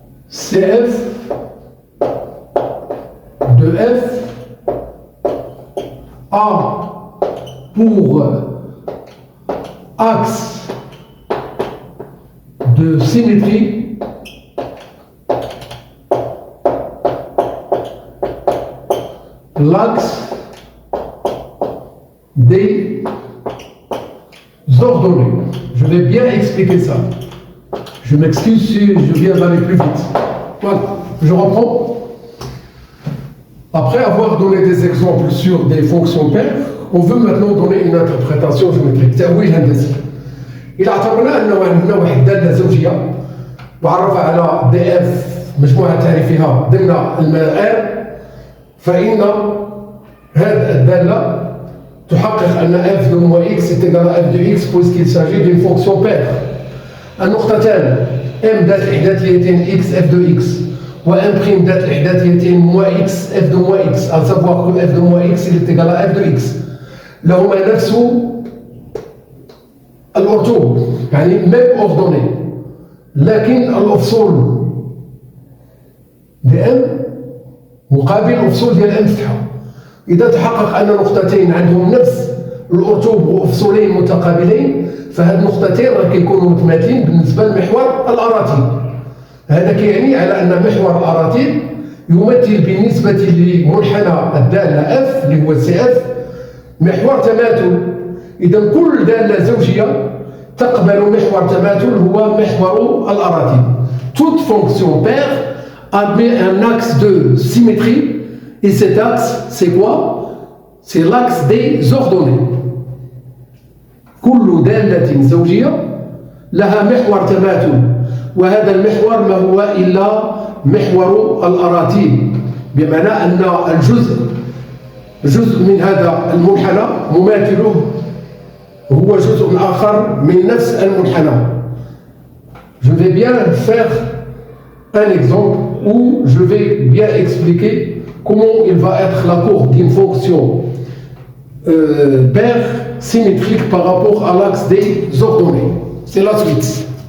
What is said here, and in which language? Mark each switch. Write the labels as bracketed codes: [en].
[fr] CF de F a pour axe de symétrie l'axe des ordonnées. Je vais bien expliquer ça. Je m'excuse si je viens d'aller plus vite. Voilà, je reprends. Après avoir donné des exemples sur des fonctions paires, on veut maintenant donner une interprétation géométrique. [ar] تأويل هندسي. إذا اعتبرنا أنه عندنا واحد دالة زوجية وعرف على دي اف مجموعة تعريفها ضمن المعيار، فإن هذه الدالة تحقق أن [fr] f de moins x est égal à f de x puisqu'il s'agit d'une fonction paire. [ar] النقطتان m ذات الإحداثيتين x f de x و m' ذات الإحداثيتين [fr] moins x f de moins x، à savoir que f de moins x il est égal à f de x، [ar] لهما نفس الأرتوب يعني [fr] même ordonnée، [ar] لكن الأفصول دي m مقابل الأفصول ديال m فتحة. إذا تحقق أن نقطتين عندهم نفس الأرتوب وأفصولين متقابلين، فهاد النقطتين راه كيكونوا متماثلين بالنسبة لمحور الأراتيل. هذا كيعني على أن محور الأراتيل يمثل بالنسبة لمنحنى الدالة F اللي هو CF محور تماثل. إذا كل دالة زوجية تقبل محور تماثل هو محور الأراتيل. [fr] Toute fonction paire admet un axe de symétrie. Et cet axe, c'est quoi? C'est l'axe des ordonnées. [ar] كل دالة زوجية لها محور تماثل، وهذا المحور ما هو إلا محور الأراتيل، بمعنى أن جزء من هذا المنحنى مماثله هو جزء آخر من نفس المنحنى. [fr] Je vais bien faire un exemple où je vais bien expliquer comment il va être la courbe d'une fonction paire symétrique par rapport à l'axe des ordonnées. C'est la suite.